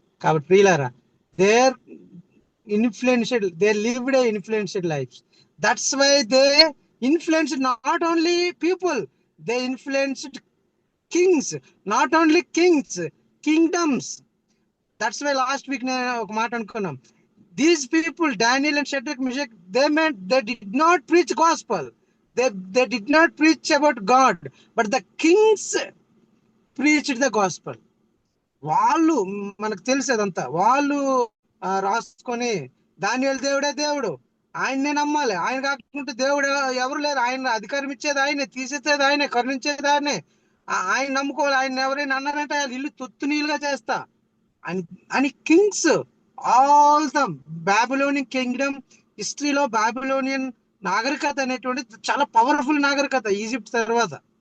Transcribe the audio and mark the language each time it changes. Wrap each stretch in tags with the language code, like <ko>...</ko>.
<te>కాబట్టి ప్రియులారా,</te> <en>There influential, they lived a influential life. That's why they influenced not only people, they influenced kings. Not only kings, kingdoms. That's why last week</en> <te>నేను ఒక మాట అనుకున్నాం.</te> <en>These people, Daniel and Shadrach, Meshach, they did not preach gospel. They did not preach about God, but the kings preached the gospel.</en> <te>వాళ్ళు మనకు తెలిసేదంతా వాళ్ళు రాసుకొని, దానియేలు దేవుడే దేవుడు, ఆయన్నే నమ్మాలి, ఆయన కాకుండా దేవుడు ఎవరు లేరు, ఆయన అధికారం ఇచ్చేది ఆయనే, తీసేసేది ఆయనే, కరుణించేది ఆయనే, ఆయన నమ్ముకోవాలి. ఆయన ఎవరైనా అన్నారంటే వాళ్ళు ఇల్లు తొత్తు నీళ్ళుగా చేస్తా అని Kings,</te> <en>all the Babylonian kingdom</en> <te>హిస్టరీలో బాబిలోనియన్ నాగరికత అనేటువంటి చాలా పవర్ఫుల్ నాగరికత ఈజిప్ట్ తర్వాత.</te>